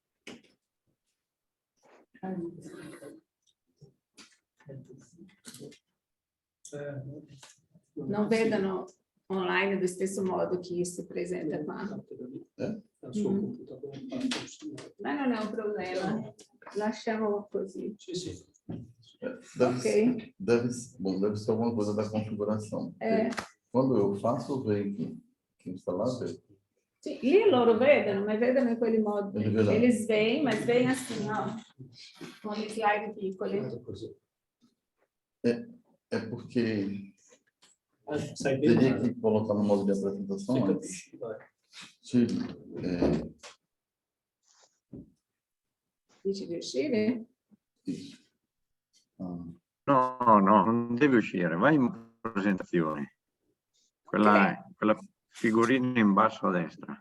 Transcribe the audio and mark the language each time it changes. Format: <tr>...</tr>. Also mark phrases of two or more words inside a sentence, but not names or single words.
<it>Non vedono online allo stesso modo chi si presenta qua. Ma non è un problema, lasciamo così. Sì, sì.</it> <pt>Deve ser alguma coisa da configuração. Quando eu faço, vem que está lá, vê.</pt> <it>Sì, lì loro vedono, ma vedono in quel modo.</it> <pt>Eles veem, mas veem assim, ó.</pt> <it>Com gli slide piccoli.</it> <pt>É porque</pt> <it>Sai bene,</it> <pt>teria que colocar no modo de apresentação se antes.</pt> <it>capisci, vai. Sì, Dici di uscire?</it> <pt>isso.</pt> <it>No, non deve uscire, vai in presentazione. Quella figurina in basso a destra.</it>